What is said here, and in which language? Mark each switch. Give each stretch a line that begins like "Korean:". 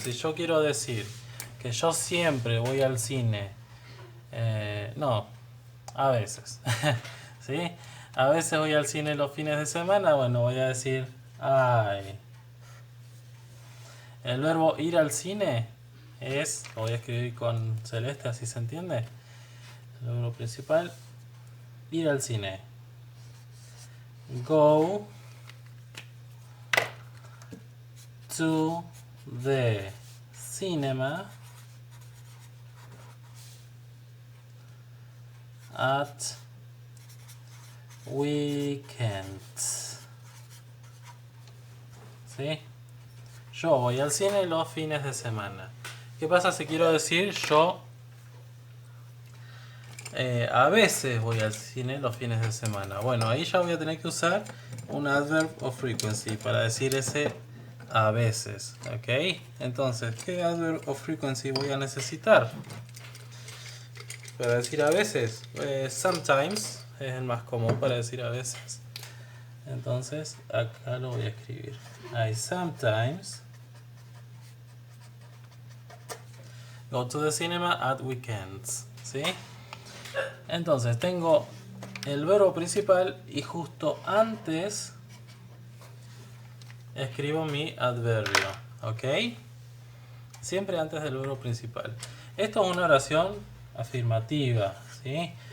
Spanish: Si yo quiero decir que yo siempre voy al cine, no, a veces, ¿sí? A veces voy al cine los fines de semana, bueno, voy a decir, ay. El verbo ir al cine es, lo voy a escribir con celeste, así se entiende. El verbo principal, ir al cine.
English: Go to the cinema at weekends.
Spanish: ¿Sí? Yo voy al cine los fines de semana. ¿Qué pasa si quiero decir yo a veces voy al cine los fines de semana? Bueno, ahí ya voy a tener que usar un
English: adverb of frequency
Spanish: para decir ese a veces. ¿Ok? Entonces, ¿qué
English: adverb of frequency
Spanish: voy a necesitar? Para decir a veces, sometimes es el más común para decir a veces. Entonces, acá lo voy a escribir.
English: I sometimes go to the cinema at weekends.
Spanish: ¿Sí? Entonces, tengo el verbo principal y justo antes escribo mi adverbio. ¿Ok? Siempre antes del verbo principal. Esto es una oración afirmativa. ¿Sí?